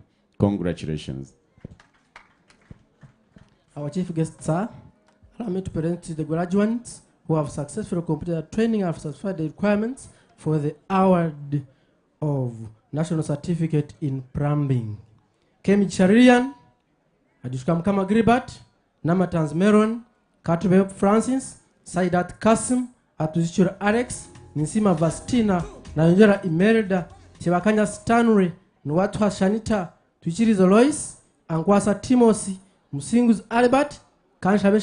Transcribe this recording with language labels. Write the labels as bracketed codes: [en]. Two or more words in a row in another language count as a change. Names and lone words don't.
[en] Congratulations. Our chief guest, sir, allow me to present the graduates who have successfully completed their training and have satisfied the requirements for the award of National Certificate in Plumbing. Kemi Charilian, Adushkam Kama Gribat, Namatans Meron, Katube Francis, Saidat Kasim, Atuzichura Alex, Nisima Vastina, Nanjera Imelda, Chewakanya Stanley, Nwatwa Shanita, Tuchirizo Lois, Ankwasa Timosi, Musingus Albert, Kanshabe